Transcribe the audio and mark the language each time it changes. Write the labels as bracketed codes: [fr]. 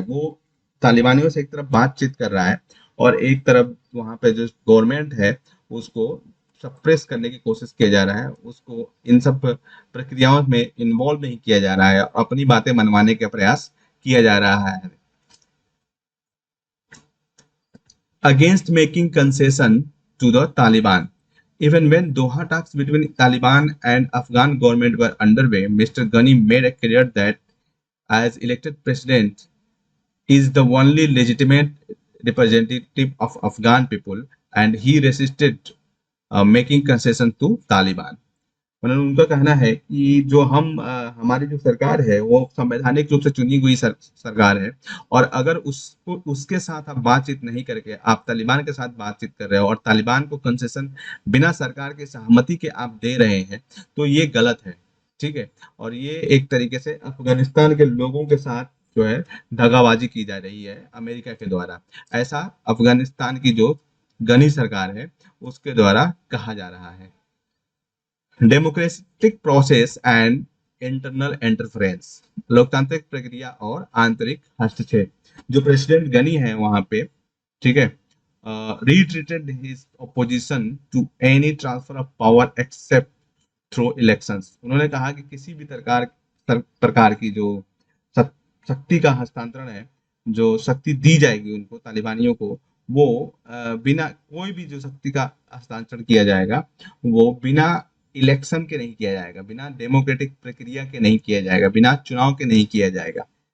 [hi] वो तालिबानियों से एक तरफ बातचीत कर रहा है और एक तरफ वहां पे जो गवर्नमेंट है उसको सप्रेस करने की कोशिश किया जा रहा है, उसको इन सब प्रक्रियाओं में इन्वॉल्व नहीं किया जा रहा है, अपनी बातें मनवाने का प्रयास किया जा रहा है। [en] Against making concession to the Taliban, even when Doha talks between Taliban and Afghan government were underway, Mr. Ghani made it clear that as elected president is the only legitimate representative of Afghan people, and he resisted making concession to Taliban. [hi] मतलब उनका कहना है कि जो हमारी जो सरकार है वो संवैधानिक रूप से चुनी हुई सरकार है, और अगर उसके साथ आप बातचीत नहीं करके आप तालिबान के साथ बातचीत कर रहे हो और तालिबान को कंसेशन बिना सरकार की सहमति के आप दे रहे हैं, तो ये गलत है। ठीक है, और ये एक तरीके से अफगानिस्तान के लोगों के साथ जो है दगाबाजी की जा रही है अमेरिका के द्वारा, ऐसा अफगानिस्तान की जो गनी सरकार है उसके द्वारा कहा जा रहा है। [en] Democratic process and internal interference, [hi] लोकतांत्रिक प्रक्रिया और आंतरिक हस्तक्षेप। जो प्रेसिडेंट गनी है वहां पे, ठीक है, [en] reiterated his opposition to any transfer of power except through elections। [hi] उन्होंने कहा कि किसी भी प्रकार की जो शक्ति का हस्तांतरण है, जो शक्ति दी जाएगी उनको तालिबानियों को, वो बिना कोई भी जो शक्ति का हस्तांतरण किया जाएगा वो बिना इलेक्शन के नहीं किया जाएगा, बिना डेमोक्रेटिक प्रक्रिया के नहीं किया जाएगा, बिना चुनाव के नहीं किया जाएगा।